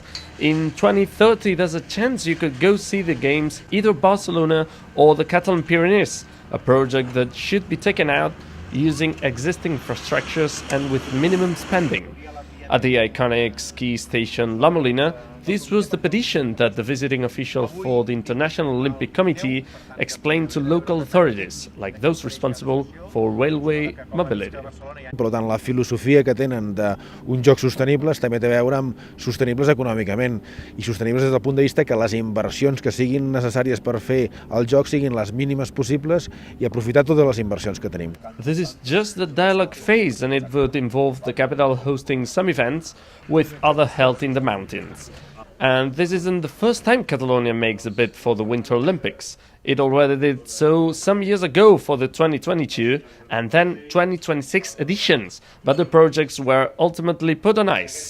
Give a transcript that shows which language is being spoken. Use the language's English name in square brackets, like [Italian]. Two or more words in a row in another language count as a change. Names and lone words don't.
[English] In 2030, there's a chance you could go see the games, either Barcelona or the Catalan Pyrenees, a project that should be taken out using existing infrastructures and with minimum spending. At the iconic ski station La Molina, this was the petition that the visiting official for the International Olympic Committee explained to local authorities, like those responsible for railway mobility. [Catalan] Per tant, la filosofia que tenen d'uns jocs sostenibles també té a veure amb sostenibles econòmicament i sostenibles des del punt de vista que les inversions que siguin necessàries per fer el joc siguin les mínimes possibles i aprofitar totes les inversions que tenim. [English] This is just the dialogue phase, and it would involve the capital hosting some events with other held in the mountains. And this isn't the first time Catalonia makes a bid for the Winter Olympics. It already did so some years ago for the 2022 and then 2026 editions, but the projects were ultimately put on ice.